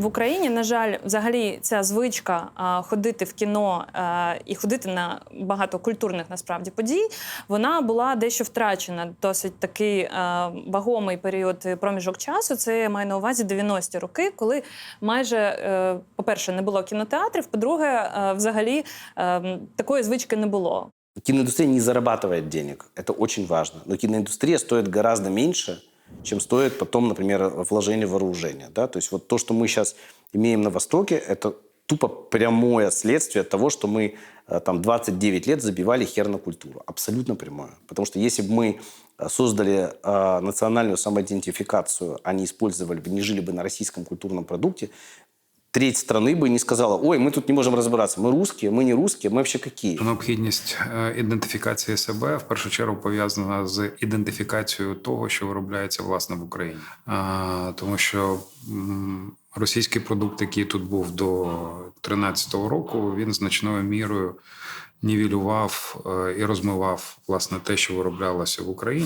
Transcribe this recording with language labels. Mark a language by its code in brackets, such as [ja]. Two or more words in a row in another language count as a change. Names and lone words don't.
[uk] В Україні, на жаль, взагалі ця звичка ходити в кіно і ходити на багато культурних, насправді, подій, вона була дещо втрачена. Досить такий вагомий період, проміжок часу. Це я маю на увазі 90-ті роки, коли майже, по-перше, не було кінотеатрів, по-друге, взагалі такої звички не було. [ru] Киноиндустрия не зарабатывает денег, это очень важно. Но киноиндустрия стоит гораздо меньше, чем стоит потом, например, вложение в вооружение. Да? То есть вот то, что мы сейчас имеем на Востоке, это тупо прямое следствие того, что мы там 29 лет забивали хер на культуру. Абсолютно прямое. Потому что если бы мы создали национальную самоидентификацию, а не использовали бы, не жили бы на российском культурном продукте, треть страны бы не сказала: ой, мы тут не можем розбиратися, [uk] ми русські, ми не русські, ми взагалі які. Необхідність ідентифікації себе в першу чергу пов'язана з ідентифікацією того, що виробляється, власне, в Україні. Тому що російський продукт, який тут був до 2013 року, він значною мірою нівелював і розмивав, власне, те, що вироблялося в Україні.